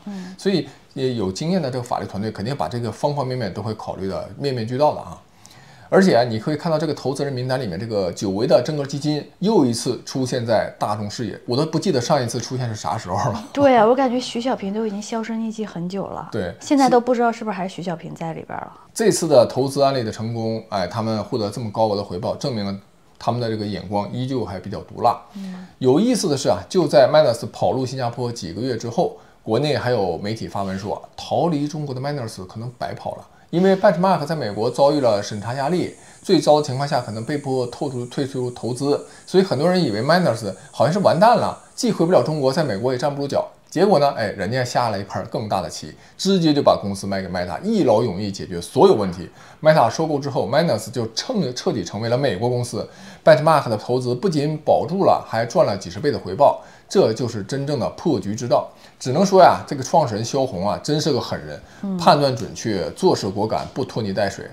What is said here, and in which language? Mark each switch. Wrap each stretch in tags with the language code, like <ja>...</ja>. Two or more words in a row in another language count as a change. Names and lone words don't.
<zh>所以也有經驗的這個法律團隊肯定把這個方方面面都會考慮的面面俱到的啊。而且你可以看到這個投資人名單裡面，這個久違的真格基金又一次出現在大眾視野，我都不記得上一次出現是啥時候了。對啊，我感覺徐小平都已經销聲匿跡很久了。對，現在都不知道是不是還是徐小平在裡邊了。這次的投資案例的成功，他們獲得這麼高額的回報，證明了他們的這個眼光依舊還比較毒辣。有意思的是啊，就在 Miners 跑路新加坡幾個月之後，國內還有媒體發文說，逃離中國的 Miners 可能白跑了。因為 Benchmark 在美國遭遇了審查壓力，最糟的情況下可能被迫退出投資，所以很多人以為 Miners 好像是完蛋了，既回不了中國，在美國也站不住腳。結果呢，人家下了一盤更大的棋，直接就把公司賣給 Meta，一勞永逸解決所有問題。Meta 收購之後 ，Miners 就徹底成為了美國公司。Benchmark 的投資不僅保住了，還賺了幾十倍的回報，這就是真正的破局之道。只能說呀，這個創始人蕭紅啊，真是個狠人，判斷準確，做事果敢，不拖泥帶水。</zh>